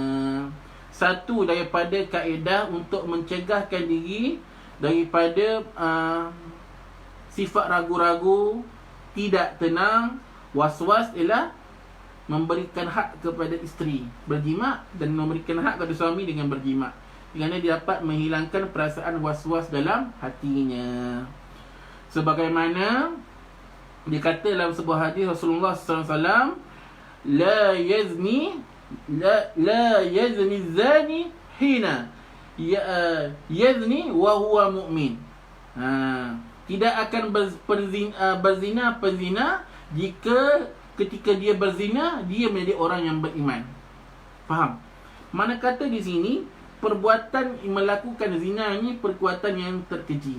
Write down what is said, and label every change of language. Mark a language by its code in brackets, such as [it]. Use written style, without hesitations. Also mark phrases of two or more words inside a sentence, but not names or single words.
[ms] Satu daripada kaedah untuk mencegahkan diri daripada sifat ragu-ragu, tidak tenang, was-was ialah memberikan hak kepada isteri berjimat dan memberikan hak kepada suami dengan berjimat, kerana dia dapat menghilangkan perasaan was-was dalam hatinya. Sebagaimana dikata dalam sebuah hadis Rasulullah SAW, [ar] لا يزني الزاني حين يزني وهو مؤمن. [ms] Tidak akan berzina penzina jika ketika dia berzina dia menjadi orang yang beriman. Faham? Mana kata di sini perbuatan melakukan zina ini perbuatan yang terkeji.